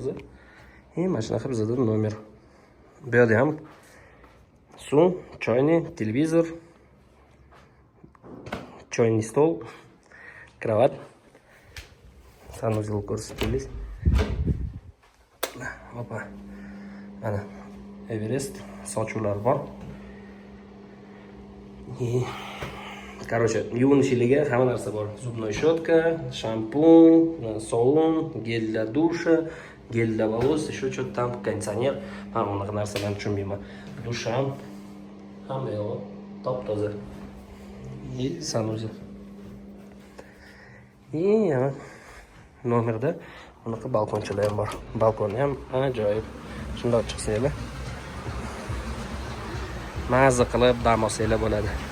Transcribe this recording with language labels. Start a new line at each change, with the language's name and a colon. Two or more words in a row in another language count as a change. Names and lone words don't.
Uzbek: Mana shunaqa bizda nomer. Bu yerda ham suv, choyni, televizor, choyni stol, kravat, sanuzel ko'rsatamiz. Opa. Mana Everest sochuvlar bor. Короче, yuvinishligi hamma narsa bor.
Russian: Zubnoy щетка,
Uzbek: shampun, sovun,
Russian: gel для душа, gel для волос, еще что-то там, кондиционер.
Uzbek: Mana bunaqa narsalarni tushunmayman. Dush ham hamma yo'q, top-toza. Sanuzel. Nomerda bunaqa balkonchalar ham bor. Balkoni ham ajoyib. Shundoq chiqsanglar, mazza qilib dam olsanglar bo'ladi.